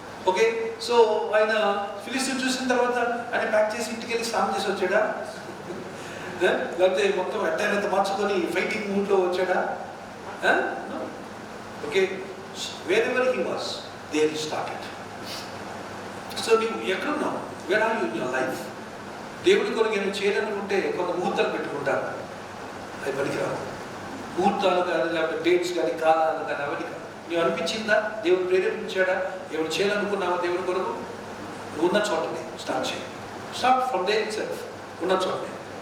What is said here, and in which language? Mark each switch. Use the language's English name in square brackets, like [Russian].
[Telugu] Okay, so ఆయన ఫిలిస్తీన్ చూసిన తర్వాత ఆయన ప్యాక్ చేసి ఇంటికి వెళ్ళి స్నానం చేసి వచ్చాడా? లేకపోతే మొత్తం ఎట్టైనంత మార్చుకొని ఫైటింగ్ మూడ్లో వచ్చాడా? [English] Okay, wherever he was, there he started. [Telugu] So నువ్వు ఎక్కడున్నావు? [English] where are you in your life? [Telugu] దేవుడి కొరకు ఏమైనా చేయాలనుకుంటే కొంత ముహూర్తాలు పెట్టుకుంటారు. అవి పనికిరాదు. ముహూర్తాలు కానీ లేకపోతే డేట్స్ కానీ కాలాలు కానీ అవన్నీ కాదు. నీవు అనిపించిందా? దేవుడు ప్రేరేపించాడా? ఎవరు చేయాలనుకున్నావా దేవుడి కొరకు? ఉన్న చోటనే స్టార్ట్ చేయి. [English] Start from there itself. [Telugu] ఉన్న చోటనే.